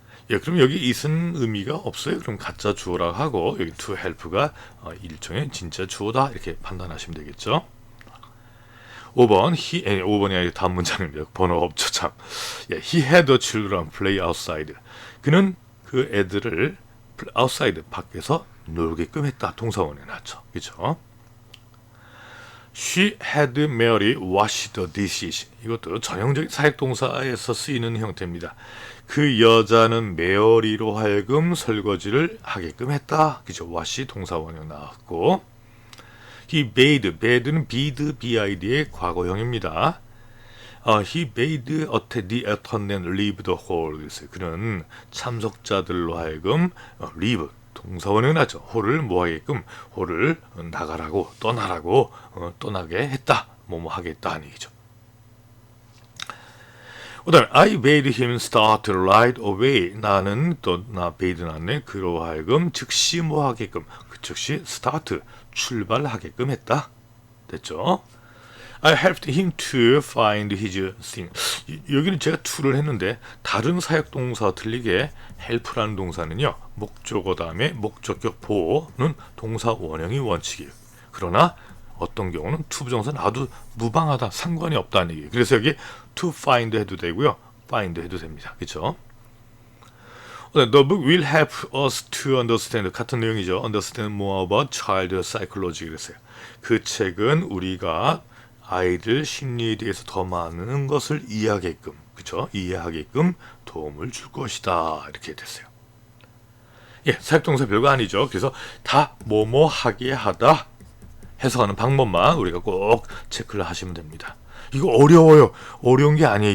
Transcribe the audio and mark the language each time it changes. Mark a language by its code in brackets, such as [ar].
[ko] 예, 그럼 여기 it은 의미가 없어요. 그럼 가짜 주어라 하고 여기 to help가 일종의 진짜 주어다 이렇게 판단하시면 되겠죠. 5번 5번이 아니라 다음 문장입니다. 번호가 없죠 참. 예, [en] he had the children play outside. [ko] 그는 그 애들을 outside 밖에서 놀게끔 했다. 동사원에 나왔죠. 그렇죠? [en] She had Mary wash the dishes. [ko] 이것도 전형적인 사역동사에서 쓰이는 형태입니다. 그 여자는 메어리로 하여금 설거지를 하게끔 했다. 그죠? wash 동사원에 나왔고 He bade는 bid의 과거형입니다. [en] He bade the attendant leave the hall. [ko] 그랬어요. 그는 참석자들로 하여금 leave 동사원은 하죠. 홀을 뭐하게끔 홀을 나가라고 떠나라고 떠나게 했다. 뭐뭐 하겠다 하는 얘기죠. 그 다음에 [en] I bade him start right away. [ko] 나는 나 bade 나네 그로 하여금 즉시 뭐하게끔 즉시 start 출발하게끔 했다. 됐죠? [en] I helped him to find his thing. [ko] 여기는 제가 to를 했는데 다른 사역동사와 틀리게 help라는 동사는요. 목적어 다음에 목적격 보호는 동사 원형이 원칙이에요. 그러나 어떤 경우는 to 부정사 나도 무방하다. 상관이 없다는 얘기예요. 그래서 여기 to find 해도 되고요. find 해도 됩니다. 그렇죠? [en] The book will help us to understand. [ko] 같은 내용이죠. [en] Understand more about child psychology. [ko] 그랬어요. 그 책은 우리가 아이들 심리에 대해서 더 많은 것을 이해하게끔, 그렇죠? 이해하게끔 도움을 줄 것이다. 이렇게 됐어요. 예, 사역동사 별거 아니죠. 그래서 다 뭐뭐 하게 하다 해석하는 방법만 우리가 꼭 체크를 하시면 됩니다. 이거 어려워요. 어려운 게 아니에요.